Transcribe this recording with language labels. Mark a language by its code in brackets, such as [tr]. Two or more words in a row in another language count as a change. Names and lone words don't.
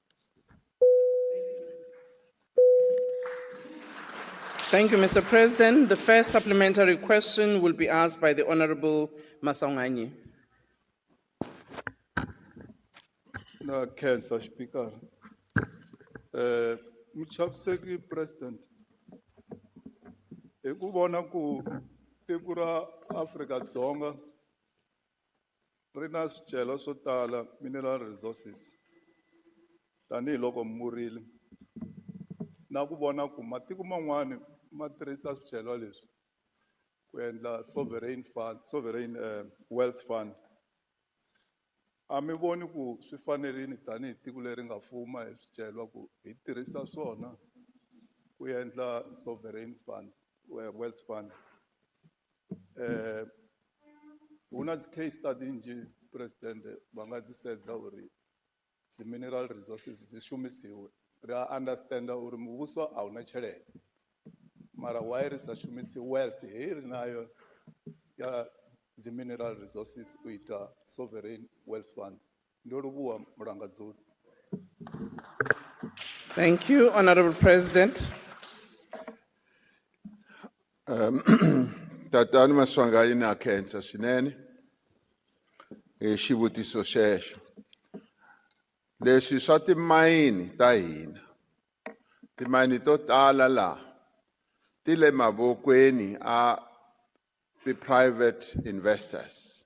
[en] Thank you, Mr. President. The first supplementary question will be asked by the Honorable Masanganyi. No, Cancer Speaker. Mchafseki President. [ts] Ekubona ku tekura Africa Dzonga rina swicelwa swo tala [en] mineral resources [ts] tanihi loko murile na ku vona ku matiko man'wana ma tirhisa swicelwa leswi ku endla [en] sovereign wealth fund. [ts] A mi voni ku swi fanerile tanihi tiko leri nga fuma hi swicelwa ku hi tirhisa swona ku endla [en] sovereign fund, wealth fund. [ve] Una [en] case study [ve] nje President va nga dzi sedza uri [en] the mineral resources [ve] dzi shumisiwe. Ra understand uri muvhuso a una tshelede mara why ri sa shumisi wealth hei ri nayo ya [en] the mineral resources [ve] u ita [en] sovereign wealth fund. [ve] Ndo livhuwa mulangadzuli. [en] Thank you, Honorable President. [ts] Tatani Maswangayi na khensa swinene xivutiso xexo. Leswi swa timayini ta hina, timayini to tala laha ti le mavokweni a ti- [en] private investors.